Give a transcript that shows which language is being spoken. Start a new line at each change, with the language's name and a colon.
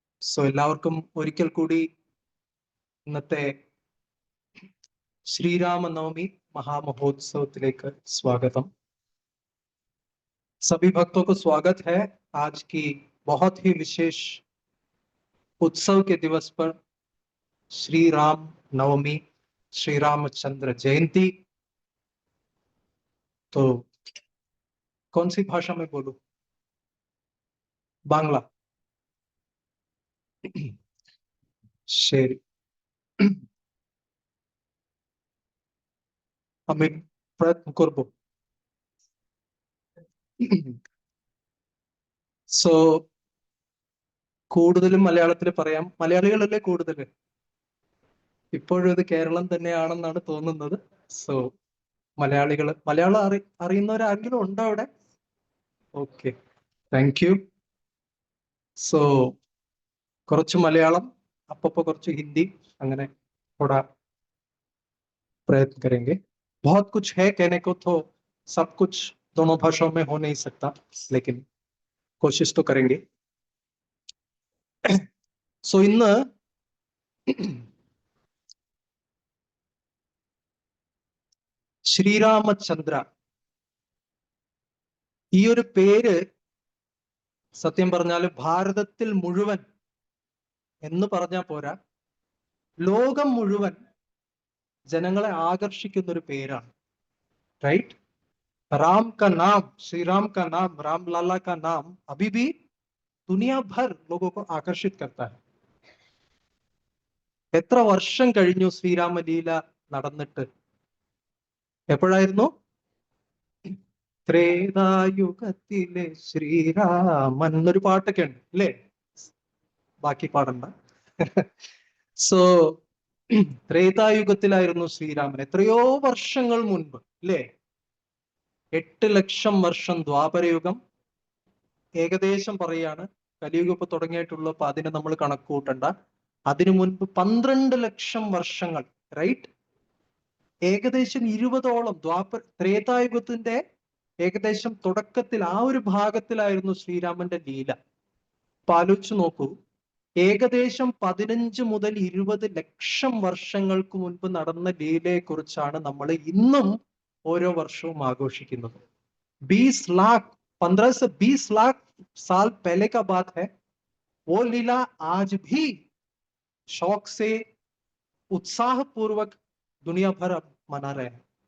Malayalam: So എല്ലാവർക്കും ഒരിക്കൽ കൂടി ഇന്നത്തെ ശ്രീരാമനവമി महामहोत्सवത്തിലേക്ക് स्वागतम।
Hindi: सभी भक्तों को स्वागत है आज की बहुत ही विशेष उत्सव के दिवस पर, श्री राम नवमी, श्री रामचंद्र जयंती। तो कौन सी भाषा में बोलूं? बांग्ला।
Bangla: शेर আমি প্রয়ত্ন করব।
Malayalam: സോ കൂടുതലും മലയാളത്തിൽ പറയാം. മലയാളികളല്ലേ കൂടുതൽ? ഇപ്പോഴും ഇത് കേരളം തന്നെയാണെന്നാണ് തോന്നുന്നത്. സോ മലയാളം അറിയുന്നവരാരെങ്കിലും ഉണ്ടോ അവിടെ? Okay, thank you. സോ കുറച്ച് മലയാളം, അപ്പപ്പോ കുറച്ച് ഹിന്ദി, അങ്ങനെ
Hindi: थोड़ा प्रयत्न करेंगे। बहुत कुछ है कहने को, तो सब कुछ दोनों भाषाओं में हो नहीं सकता, लेकिन कोशिश तो करेंगे।
Malayalam: सो ഇന്ന് ശ്രീരാമചന്ദ്ര ഈ ഒരു പേര് സത്യം പറഞ്ഞാൽ ഭാരതത്തിൽ മുഴുവൻ എന്ന് പറഞ്ഞാൽ പോരാ, ലോകം മുഴുവൻ ജനങ്ങളെ ആകർഷിക്കുന്ന ഒരു പേരാണ്.
English: Right.
Hindi: राम का नाम, श्री राम का नाम, राम लाला का नाम अभी भी दुनिया भर लोगों को आकर्षित करता है.
Malayalam: എത്ര വർഷം കഴിഞ്ഞു ശ്രീരാമലീല നടന്നിട്ട്? എപ്പോഴായിരുന്നു? ത്രേതായുഗത്തിലെ ശ്രീരാമൻ എന്നൊരു പാട്ടൊക്കെ ഉണ്ട് അല്ലേ? ബാക്കി പാടണ്ട. സോ ത്രേതായുഗത്തിലായിരുന്നു ശ്രീരാമൻ, എത്രയോ വർഷങ്ങൾ മുൻപ് അല്ലേ? 8 ലക്ഷം വർഷം ദ്വാപരയുഗം, ഏകദേശം പറയാണ്. കലിയുഗം ഇപ്പൊ തുടങ്ങിയിട്ടുള്ളൂ, അപ്പൊ അതിനെ നമ്മൾ കണക്ക് കൂട്ടണ്ട. അതിനു മുൻപ് 12 ലക്ഷം വർഷങ്ങൾ, റൈറ്റ്? ഏകദേശം 20ഓളം ത്രേതായുഗത്തിന്റെ ഏകദേശം തുടക്കത്തിൽ ആ ഒരു ഭാഗത്തിലായിരുന്നു ശ്രീരാമന്റെ ലീല. അപ്പൊ ആലോചിച്ച് നോക്കൂ, ഏകദേശം 15 മുതൽ 20 ലക്ഷം വർഷങ്ങൾക്ക് മുൻപ് നടന്ന ലീലയെ കുറിച്ചാണ് നമ്മൾ ഇന്നും ഓരോ വർഷവും ആഘോഷിക്കുന്നത്.
Hindi: 20 लाख 15 से 20 लाख साल पहले का बात है. वो लीला आज भी शौक से उत्साह पूर्वक दुनिया भर मना रहे हैं.